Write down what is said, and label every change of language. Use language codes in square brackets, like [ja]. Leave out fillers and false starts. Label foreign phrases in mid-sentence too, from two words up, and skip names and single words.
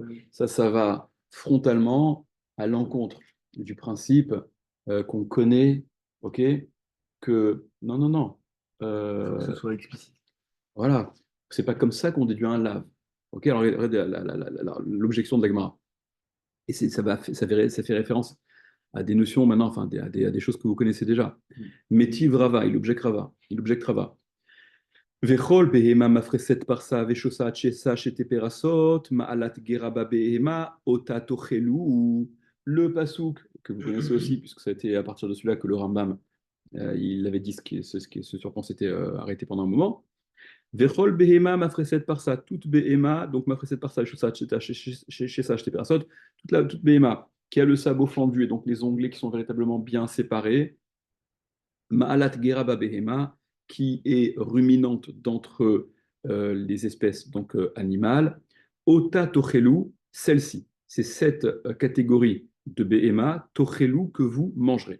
[fr] Ça va frontalement à l'encontre du principe qu'on connaît, ok, que non, non, non. Il faut que ce soit explicite. Voilà, c'est pas comme ça qu'on déduit un lave. Ok, alors regardez l'objection de l'agma. Et ça fait référence à des notions maintenant, enfin à des choses que vous connaissez déjà. [arc] מתיב רבא, [fr] il objecte Rava. [he] וכל בהמה מפרסת פרסה ושסעת שסע שתי פרסות מעלת גרה בבהמה אתה תאכלו. [fr] Le pasouk que vous connaissez aussi, puisque ça a été à partir de celui-là que le Rambam il avait dit ce sur quoi on s'était arrêté pendant un moment. [he] וכל בהמה מפרסת פרסה, [fr] toute behema, donc [he] מפרסת פרסה ושסעת שסע שתי פרסות, [fr] toute behema qui a le sabot fendu et donc les onglets qui sont véritablement bien séparés. [he] מעלת גרה בבהמה, [fr] qui est ruminante d'entre les espèces donc animales. [he] אתה תאכלו, [fr] celle-ci, c'est cette catégorie de behema, tochelu, que vous mangerez.